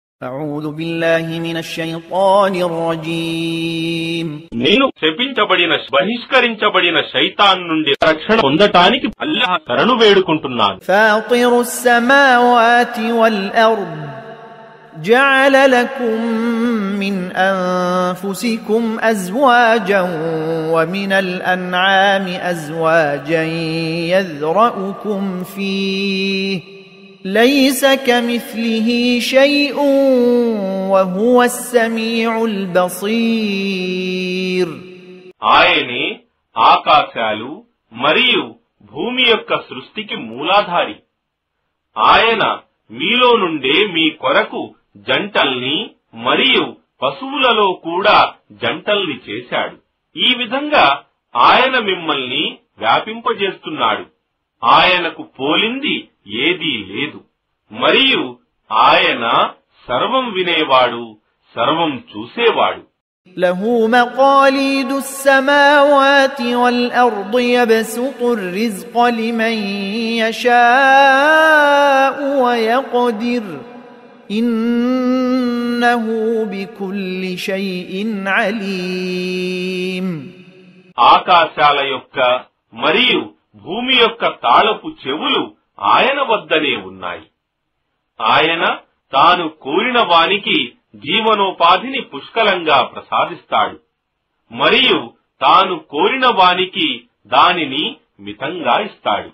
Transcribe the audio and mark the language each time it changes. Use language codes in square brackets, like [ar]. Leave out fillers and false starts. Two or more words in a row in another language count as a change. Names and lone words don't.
[ar] أعوذ بالله من الشيطان الرجيم [te] నేను శపించబడిన బహిష్కరించబడిన శైతాన్ నుండి రక్షణ పొందటానికి అల్లాహ్ శరణు వేడుకుంటున్నాను. [ar] فاطر السماوات والأرض جعل لكم من أنفسكم أزواجا ومن الأنعام أزواجا يذرأكم فيه ليس كمثله شيء وهو السميع البصير. [te] ఆయనే ఆకాశాలు మరియు భూమి యొక్క సృష్టికి మూలాధారి. ఆయన మీలో నుండే మీ కొరకు జంటల్ని మరియు పశువులలో కూడా జంటల్ని చేశాడు. ఈ విధంగా ఆయన మిమ్మల్ని వ్యాపింపజేస్తున్నాడు. ఆయనకు పోలింది ఏదీ లేదు మరియు ఆయన సర్వం వినేవాడు, సర్వం చూసేవాడు. [ar] له مقاليد السماوات والأرض يبسط الرزق لمن يشاء ويقدر إنه بكل شيء عليم. [te] ఆకాశాల యొక్క మరియు భూమి యొక్క తాళపు చెవులు ఆయన వద్దనే ఉన్నాయి. ఆయన తాను కోరిన వానికి జీవనోపాధిని పుష్కలంగా ప్రసాదిస్తాడు మరియు తాను కోరిన వానికి దానిని మితంగా ఇస్తాడు.